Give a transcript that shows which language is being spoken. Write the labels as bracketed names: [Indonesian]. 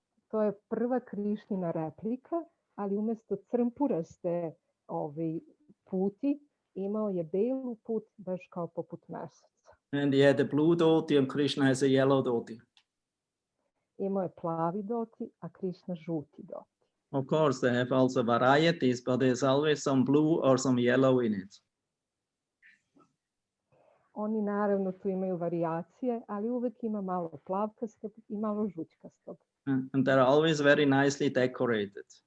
[Serbian] To je prva Krišnina replika, ali umjesto crnpuraste puti, imao je belu put, baš kao poput meseca. [English] And he had a blue dhoti and Krishna has a yellow dhoti. [Serbian] Imao je plavi doti, a Krišna žuti doti. [English] Of course, they have also varieties, but there's always some blue or some yellow in it. [Serbian] Oni naravno tu imaju varijacije, ali uvek ima malo plavkastog i malo žućkastog. [English] And they're always very nicely decorated.